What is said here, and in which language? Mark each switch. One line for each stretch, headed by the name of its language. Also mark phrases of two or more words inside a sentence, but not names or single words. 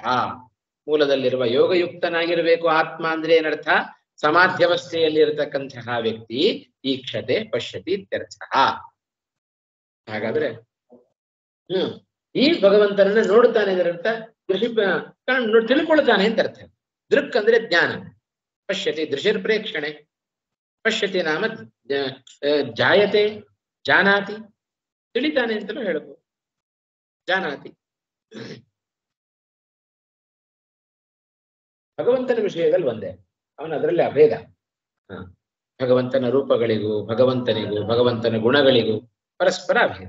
Kannada: ಮೂಲದಲ್ಲಿರುವ ಯೋಗಯುಕ್ತನಾಗಿರಬೇಕು ಆತ್ಮ ಅಂದ್ರೆ ಏನರ್ಥ? ಸಮಾಧ್ಯವಸ್ಥೆಯಲ್ಲಿ ಇರತಕ್ಕಂತಹ ವ್ಯಕ್ತಿ
Sanskrit: ಈಕ್ಷತೆ ಪಶ್ಯತಿ ಇತ್ಯರ್ಥ.
Kannada: ಹಾಗಾದ್ರೆ ಈ ಭಗವಂತನನ್ನ ನೋಡುತ್ತಾನೆ ಇದರರ್ಥ ದೃಶಿ ತಿಳ್ಕೊಳ್ತಾನೆ ಅಂತ ಅರ್ಥ. ದೃಕ್ ಅಂದ್ರೆ ಜ್ಞಾನ.
Sanskrit: ಪಶ್ಯತಿ ದೃಶಿರ್ ಪ್ರೇಕ್ಷಣೆ. ಪಶ್ಯತಿ ನಾಮ ಜಾಯತೆ ಜಾನಾತಿ,
Kannada: ತಿಳಿತಾನೆ ಅಂತಲೂ ಹೇಳ್ಬೋದು. ಜಾನಾತಿ ಭಗವಂತನ ವಿಷಯದಲ್ಲಿ ಒಂದೇ, ಅವನು ಅದರಲ್ಲಿ ಅಭೇದ. ಭಗವಂತನ ರೂಪಗಳಿಗೂ ಭಗವಂತನಿಗೂ ಭಗವಂತನ ಗುಣಗಳಿಗೂ ಪರಸ್ಪರ ಅಭೇದ.